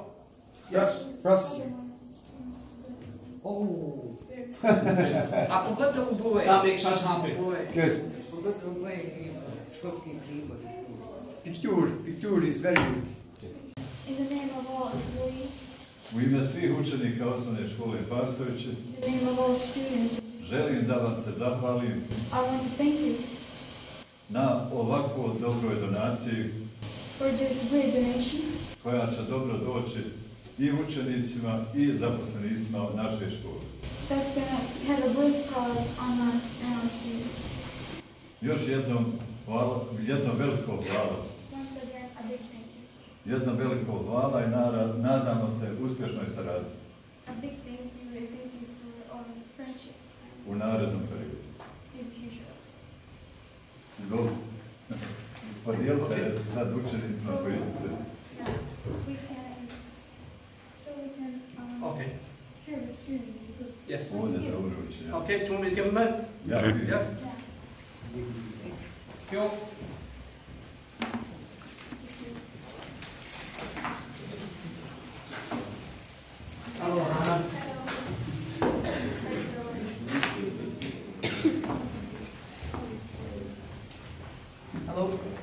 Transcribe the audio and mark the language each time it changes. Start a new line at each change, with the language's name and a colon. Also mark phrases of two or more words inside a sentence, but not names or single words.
English: Yes. Oh. That makes us happy. Good. Picture is very good. In the name of all employees,
Bosnian: U ime svih učenika osnovne škole Parsovici,
English: in the name of all students,
Bosnian: želim da vam se zahvalim
English: I want to thank you
Bosnian: na ovakvoj dobroj donaciji
English: for this great donation
Bosnian: koja će dobro doći i učenicima i zaposlenicima naše škole.
English: that's going to have a great cause on us and our students.
Bosnian: Još jednom jedno veliko hvala.
English: Once again, a big thank you.
Bosnian: Jedno veliko hvala i nadamo se uspješnoj saradnji
English: A big thank you and thank you for our friendship
Bosnian: u narednom periodu.
English: in future.
Bosnian: Dobro. Podijelite se sad učenicima koji idu.
English: Yeah, we can, so we can Okay. share with students. Yes.
Bosnian: Ovdje dobro uči.
English: Okay, do you want me to give them out? Ja. Yeah. Cool. Hello, Hannah. Hello.